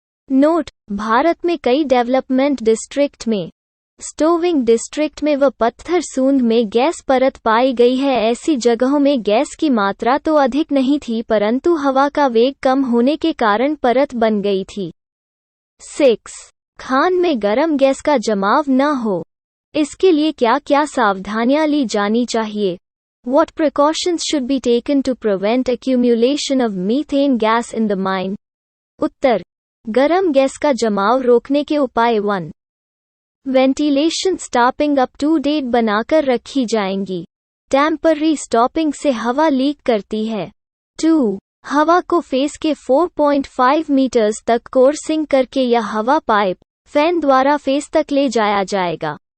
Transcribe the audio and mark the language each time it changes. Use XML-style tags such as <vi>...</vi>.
<hi>Note: Bharat में कई development district में स्टोविंग डिस्ट्रिक्ट में व पत्थर सूंद में गैस परत पाई गई है। ऐसी जगहों में गैस की मात्रा तो अधिक नहीं थी परंतु हवा का वेग कम होने के कारण परत बन गई थी। 6, खान में गर्म गैस का जमाव न हो, इसके लिए क्या क्या सावधानियां ली जानी चाहिए?</hi> <en>What precautions should be taken to prevent accumulation of methane gas in the mine?</en> <hi>उत्तर: गरम गैस का जमाव रोकने के उपाय 1, ventilation stopping up to date बनाकर रखी जाएंगी। टेम्पररी स्टॉपिंग से हवा लीक करती है। 2, हवा को फेस के 4.5 मीटर्स तक कोर्सिंग करके या हवा पाइप फैन द्वारा फेस तक ले जाया जाएगा।</hi>